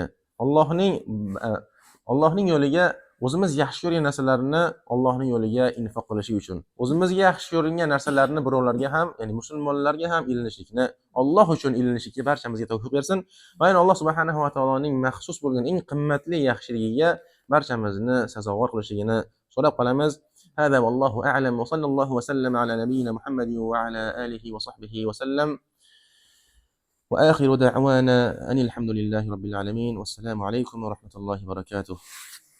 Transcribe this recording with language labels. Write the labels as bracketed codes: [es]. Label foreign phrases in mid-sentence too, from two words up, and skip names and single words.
[uz] Allohning yo'liga o'zimiz yaxshi ko'rgan narsalarni Allohning yo'liga infoq qilish uchun. O'zimizga yaxshi ko'ringan narsalarni birovlarga ham, ya'ni musulmonlarga ham ilinishlikni, Alloh uchun ilinishlikka barchamizga tavfiq bersin. Va yana Alloh [ar] سبحانه وتعالى [uz] maxsus bo'lgan eng qimmatli yaxshiligiga barchamizni sazovor qilishligini so'rab qolamiz. [ar] هذا والله أعلم وصلى الله وسلم على نبينا محمد وعلى آله وصحبه وسلم وآخر دعوانا أن الحمد لله رب العالمين والسلام عليكم ورحمة الله وبركاته.